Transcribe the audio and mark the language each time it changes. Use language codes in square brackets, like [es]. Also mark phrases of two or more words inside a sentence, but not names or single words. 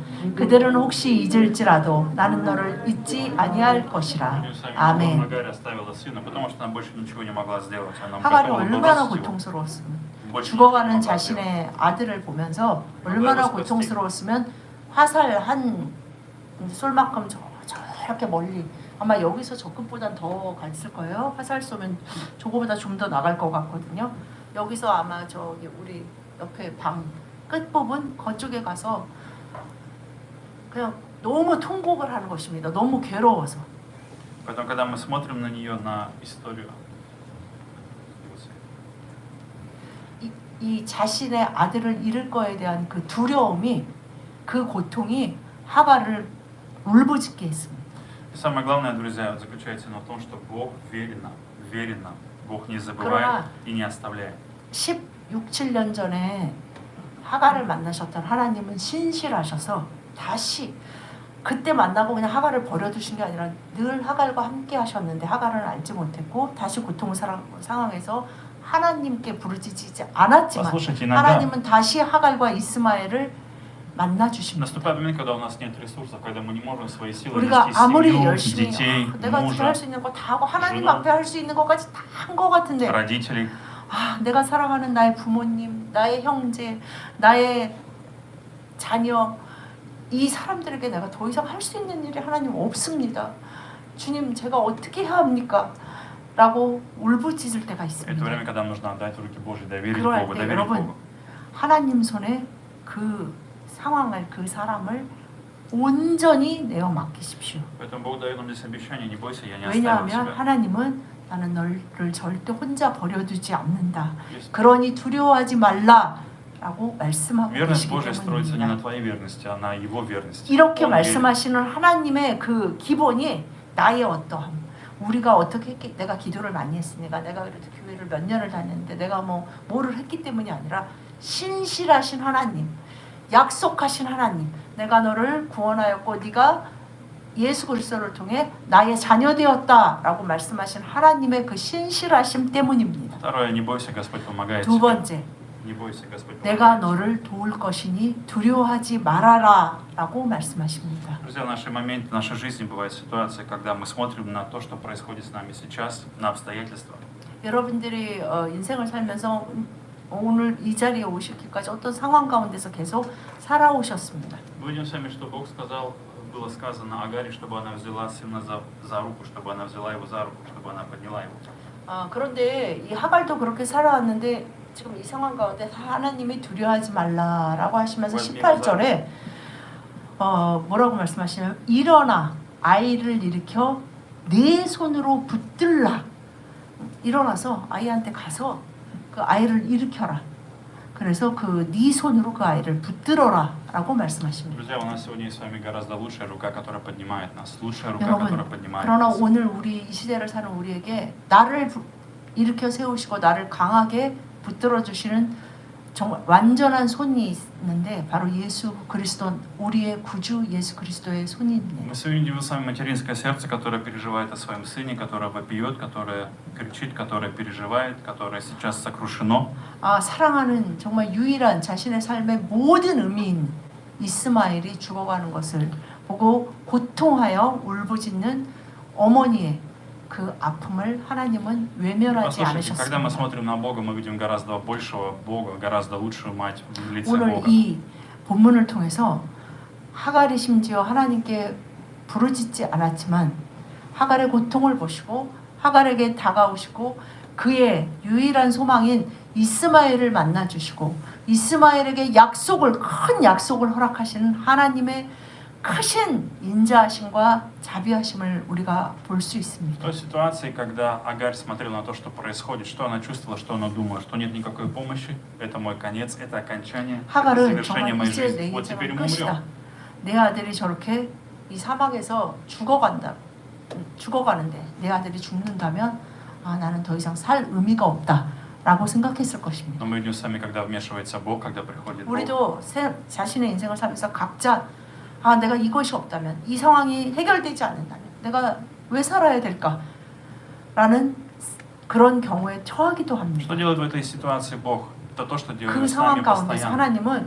[ko] 그들은 혹시 잊을지라도 나는 너를 잊지 아니할 것이라. 아멘. [ru] Агарь оставила сына, потому что она больше ничего не могла сделать. Она [ko] 하갈이 [ru] готова была [ko] 얼마나 [ru] бросить его. [ko] 고통스러웠으면 [ru] Больше [ko] 죽어가는 [ru] ничего не могла сделать. [ko] 자신의 아들을 보면서 얼마나 고통스러웠으면 화살 한 쏠만큼 저렇게 멀리 아마 여기서 저 끝보단 더 갔을 거예요. 화살 쏘면 저거보다 좀 더 나갈 것 같거든요. 여기서 아마 저기 우리 옆에 방 끝부분 그쪽에 가서 그냥 너무 통곡을 하는 것입니다. 너무 괴로워서. [ru] Поэтому, когда мы смотрим на нее, на историю, [ko] 이 자신의 아들을 잃을 거에 대한 그 두려움이 그 고통이 하갈을 울부짖게 했습니다. [ru] самое главное, друзья, заключается в том, что Бог верен нам. Бог не забывает [ko] 그러나 [ru] и не оставляет. 16, [ko] 7년 전에 하갈을 만나셨던 하나님은 신실하셔서 다시 그때 만나고 그냥 하갈을 버려두신 게 아니라 늘 하갈과 함께 하셨는데 하갈은 알지 못했고 다시 고통 상황에서 하나님께 부르짖지 않았지만 [ru] Послушайте, иногда [ko] 하나님은 다시 하갈과 이스마엘을 만나 주십니다. [ru] наступает момент, когда у нас нет ресурсов, когда мы не можем свои силы [ko] 우리가 [ru] нести [ko] 아무리 [ru] семью, [ko] 열심히 [ru] детей, [ko] 내가 [ru] мужа, [ko] 할 수 있는 거 다 하고 하나님 [ru] жену. [ko] 앞에 할 수 있는 것까지 다 한 것 같은데 [ru] родителей. [ko] 내가 사랑하는 나의 부모님, 나의 형제, 나의 자녀 이 사람들에게 내가 더 이상 할 수 있는 일이 하나님 없습니다. 주님 제가 어떻게 해야 합니까? 라고 울부짖을 때가 [ru] Это [ko] 있습니다. [ru] время, когда нужно отдать в руки Божьи, доверить [ko] 그럴 [ru] Богу, [ko] 때 [ru] доверить [ko] 여러분 [ru] Богу. [ko] 하나님 손에 그 상황을 그 사람을 온전히 내어 맡기십시오. [ru] Поэтому Бог дает нам здесь обещание, не бойся, я не оставил [ko] 왜냐하면 [ru] тебя. [ko] 하나님은 나는 너를 절대 혼자 버려두지 않는다. [ru] Есть [ko] 그러니 두려워하지 말라라고 말씀하고 [ru] Верность [ko] 계시기 [ru] Божья строится не на [ko] 때문입니다. [ru] твоей верности, а на Его верности. [ko] 이렇게 [ru] Он верен. [ko] 말씀하시는 하나님의 그 기본이 나의 어떠함. 우리가 어떻게 했기, 내가 기도를 많이 했으니까 내가 그래도 교회를 몇 년을 다녔는데 내가 뭐를 했기 때문이 아니라 신실하신 하나님, 약속하신 하나님, 내가 너를 구원하였고 네가 예수 그리스도를 통해 나의 자녀 되었다라고 말씀하신 하나님의 그 신실하심 때문입니다. [ru] Второе, не бойся, Господь помогает [ko] 두 [ru] тебе. [ko] 번째, [ru] Не бойся, Господь [ko] 내가 [ru] помогает тебе. [ko] 너를 도울 것이니 두려워하지 말아라라고 말씀하십니다. [ru] Друзья, в наши моменты, в нашей жизни бывают ситуации, когда мы смотрим на то, что происходит с нами сейчас, на обстоятельства. [ko] 여러분들이 인생을 살면서 오늘 이 자리에 오시기까지 어떤 상황 가운데서 계속 살아오셨습니다. [ru] Мы видим с вами, что Бог сказал, было сказано Агаре, чтобы она взяла сына за руку, чтобы она взяла его за руку, чтобы она подняла его. [ko] 그런데 이 하갈도 그렇게 살아왔는데 지금 이 상황 가운데 하나님이 두려워하지 말라라고 하시면서 18절에 뭐라고 말씀하시냐면 일어나 아이를 일으켜 내 손으로 붙들라. 일어나서 아이한테 가서 그 아이를 일으켜라. 그래서 그 네 손으로 그 아이를 붙들어라라고 말씀하십니다. [ru] Друзья, у нас сегодня есть с вами гораздо лучшая рука, которая поднимает нас, лучшая рука, [ko] 여러분, [ru] которая поднимает [ko] 그러나 [ru] нас. [ko] 오늘 우리 이 시대를 사는 우리에게 나를 일으켜 세우시고 나를 강하게 붙들어 주시는 정말 완전한 손이 있는데 바로 예수 그리스도 우리의 구주 예수 그리스도의 손이네요. [ru] Мы сегодня видим с вами материнское сердце, которое переживает о своем сыне, которое вопиет, которое кричит, которое переживает, которое сейчас сокрушено. [ko] 사랑하는 정말 유일한 자신의 삶의 모든 의미인 이스마엘이 죽어가는 것을 보고 고통하여 울부짖는 어머니의 그 아픔을 하나님은 외면하지 [ru] Послушайте, когда мы [ko] 않으셨습니다. [ru] смотрим на Бога, мы видим гораздо большего Бога, гораздо лучшую мать в лице [ko] 오늘 [ru] Бога. [ko] 이 본문을 통해서 하갈이 심지어 하나님께 부르짖지 않았지만 하갈의 고통을 보시고 하갈에게 다가오시고 그의 유일한 소망인 이스마엘을 만나 주시고 이스마엘에게 큰 약속을 허락하시는 하나님의 크신 인자하심과 자비하심을 우리가 볼 수 [ru] В [ko] 있습니다. [ru] той ситуации, когда Агарь смотрела на то, что происходит, что она чувствовала, что она думала, что нет никакой помощи, это мой конец, это окончание, это [ko] 하갈은 [ru] завершение [ko] 정말 [ru] моей [ko] 이제 [ru] жизни. [ko] 내 [ru] Вот теперь [ko] 인생은 [ru] мы [ko] 끝이다. [ru] умрем. [ko] 내 아들이 저렇게 이 사막에서 죽어가는데 내 아들이 죽는다면 아, 나는 더 이상 살 의미가 없다라고 생각했을 것입니다. [ru] Но мы видим с вами, когда вмешивается Бог, когда приходит Бог. [ko] 우리도 자신의 인생을 살면서 각자 아, 내가 이것이 없다면, 이 상황이 해결되지 않는다면 내가 왜 살아야 될까? 라는 그런 경우에 처하기도 합니다. [ru] Что делает в этой ситуации Бог? Это то, что делает [ko] 그 [ru] с нами [ko] 상황 가운데서 [ru] постоянно. [ko] 하나님은 [ru] Он